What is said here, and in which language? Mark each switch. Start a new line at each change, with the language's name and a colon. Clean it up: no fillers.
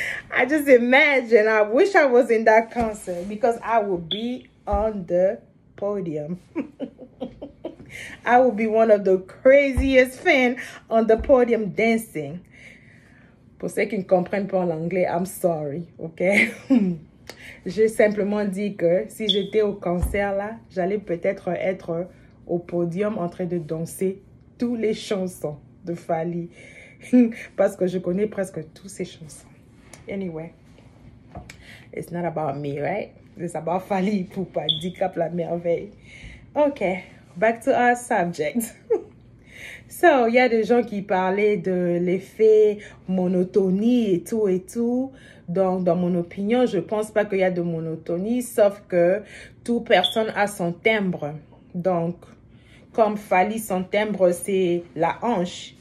English: I just imagine, I wish I was in that concert because I would be on the podium. I would be one of the craziest fans on the podium dancing.
French: Pour ceux qui ne comprennent pas l'anglais,
English: I'm sorry, ok?
French: J'ai simplement dit que si j'étais au concert là, j'allais peut-être être au podium en train de danser toutes les chansons de Fally. Parce que je connais presque toutes ces chansons.
English: Anyway, it's not about me, right? It's about Fally Ipupa, Dicap la merveille. Okay, back to our subject.
French: So, il y a des gens qui parlaient de l'effet monotonie et tout. Donc, dans mon opinion, je pense pas qu'il y a de monotonie, sauf que toute personne a son timbre. Donc, comme Fally, son timbre, c'est la hanche.